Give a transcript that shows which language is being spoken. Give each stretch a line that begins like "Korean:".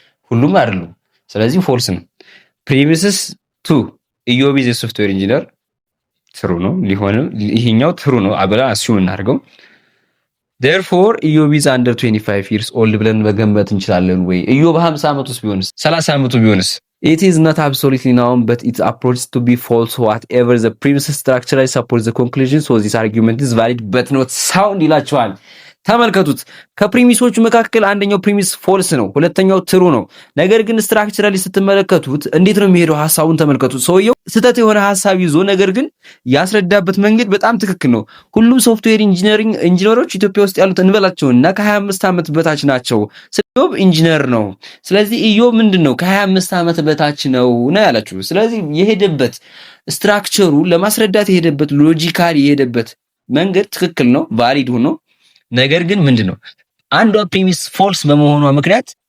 Amharic: ሁሉም አይደሉም። ስለዚህ ፎልስ ነው።
English: ፕሪሚስስ ቱ ኢዮብ ኢዝ ሶፍትዌር ኢንጂነር
Amharic: ትሩ ነው ሊሆንም ይሄኛው ትሩ ነው አብላ አስዩም እናድርገው።
English: therefore
Amharic: ኢዮብ
English: ኢዝ አንደር 25 years old
Amharic: ብለን መገመት እንችላለን ወይ? ኢዮብ 50 ዓመት ውስጥ ቢሆንስ 30 ዓመቱ ቢሆንስ?
English: it is not absolutely known but it approaches to be false whatever the premise structure supports the conclusion so this argument is valid but not sound
Amharic: ይላቸዋል። ተመልከቱት። ከፕሪሚሶቹ መካከል አንደኛው ፕሪሚስ ፎልስ ነው፣ ሁለተኛው ትሩ ነው። ነገር ግን ስትራክቸራሊ ስትመለከቱት እንዴት ነው የሚሄደው? ሐሳቡን ተመልከቱት። ሰውየው ስህተት የሆነ ሐሳብ ይዞ ነገር ግን ያስረዳበት መንገድ በጣም ትክክል ነው። ሁሉም ሶፍትዌር ኢንጂነሮች ኢትዮጵያ ውስጥ ያሉት እንበላቸውና ከ25 ዓመት በታች ናቸው። ኢዮብ ኢንጂነር ነው። ስለዚህ ኢዮብ ምንድነው ከ25 ዓመት በታች ነው ያላችሁ። ስለዚህ የሄደበት ስትራክቸሩ ለማስረዳት የሄደበት ሎጂካሊ የሄደበት መንገድ ትክክል ነው፣ ቫሊድ ሆኖ ነገር ግን ምንድነው አንዷ ፕሪሚስ ፎልስ በመሆኗ ምክንያት